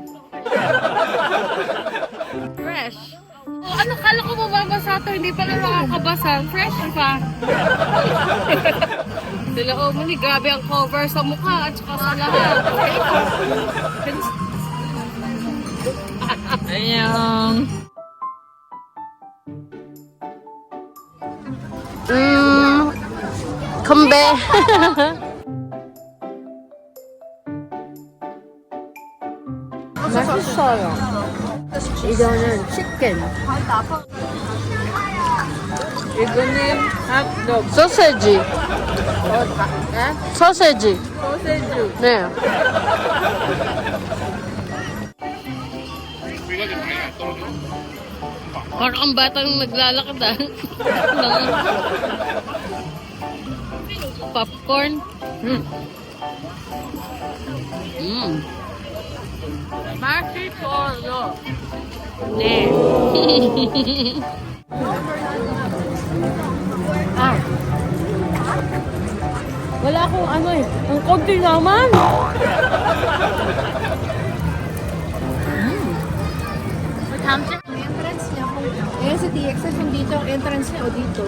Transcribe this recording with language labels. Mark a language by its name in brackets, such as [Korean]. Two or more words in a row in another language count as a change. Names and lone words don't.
[English] Fresh. [Filipino] Oh, ano kala ko mababasa to? Hindi pa lang makakabasa. Fresh pa. Sila oh, mali, grabe ang cover sa mukha at saka sa lahat. Ayan. Kambe. [Korean] 맛있어요. 이거는 치킨. 이거는 핫도그. 소세지. 소세지. 소세지. 네. [Filipino] Parang ang batang naglalakad ah. [English] Popcorn. [Korean] 맛있어요. 네. Ah. [Filipino] Wala akong ano eh. Ang konti naman. Entrance niya kung eh sa TXS kung dito ang entrance niya o dito.